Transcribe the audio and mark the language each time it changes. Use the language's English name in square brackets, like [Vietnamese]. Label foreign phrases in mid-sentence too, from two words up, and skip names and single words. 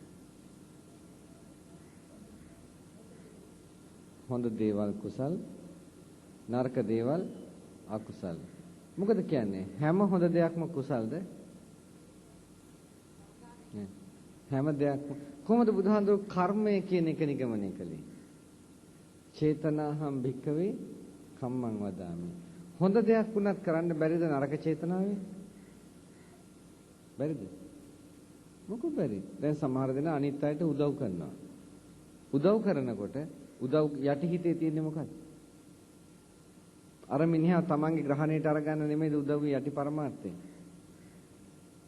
[Sinhala] හොඳ දේවල් කුසල් නරක දේවල් අකුසල්. මොකද කියන්නේ හැම හොඳ දෙයක්ම කුසල්ද? නෑ. හැම දෙයක්ම කොහොමද බුදුහාමුදුරුවෝ කර්මය කියන එක නිගමනය කළේ? [Pali] චේතනාහම් භික්කවේ කම්මං වදාමි. [Sinhala] හොඳ දෙයක් වුණත් කරන්න බැරිද නරක චේතනාවේ? බැරිද? මොකද බැරි? දැන් සමහර දෙනා අනිත් අයට උදව් කරනවා. උදව් කරනකොට උදව් යටිහිතේ තියෙන්නේ මොකක්ද? අර මිනිහා තමන්ගේ ග්‍රහණයට අරගන්න නෙමෙයි උදව් යටි පරමාර්ථය.